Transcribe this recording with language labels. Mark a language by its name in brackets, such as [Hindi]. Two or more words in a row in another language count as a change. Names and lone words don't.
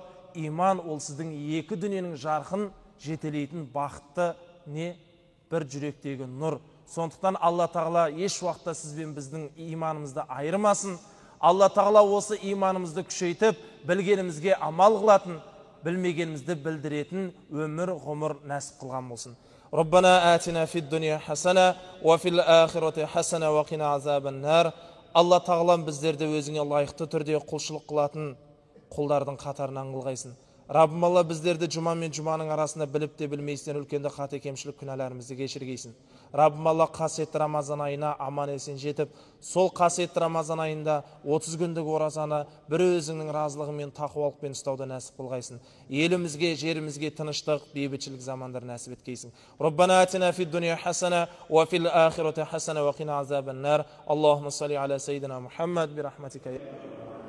[Kazakh] Иман ол сіздің екі дүниенің жарқын жетелейтін бақытты не? Бір жүректегі нұр. Сондықтан Алла тағала еш уақытта сізбен біздің иманымызды айырмасын. Алла тағала осы иманымызды күшейтіп, білгенімізге амал қылатын, білмегенімізді білдіретін өмір ғұмыр нәсіп қылған болсын. [Arabic] ربنا آتنا في الدنيا حسنة وفي الآخرة حسنة وقنا عذاب النار. [Kazakh] Алла тағалам біздерді өзіңе лайықты түрде құлшылық қылатын құлдардың қатарынан қылғайсын. Раббым Алла біздерді жұма мен жұманың арасында біліп те білмейсізден үлкенді қате кемшілік күнәларымызды кешіргейсін. Раббым Алла қасиетті Рамазан айына аман есен жетіп, сол қасиетті Рамазан айында 30 күндік оразаны бір өзіңнің разылығымен тақуалықпен ұстауды нәсіп қылғайсын. Елімізге, жерімізге тыныштық, бейбітшілік замандар нәсіп еткейсін. [Arabic] ربنا آتنا في الدنيا حسنة وفي الآخرة حسنة وقنا عذاب النار. اللهم صل على سيدنا محمد برحمتك.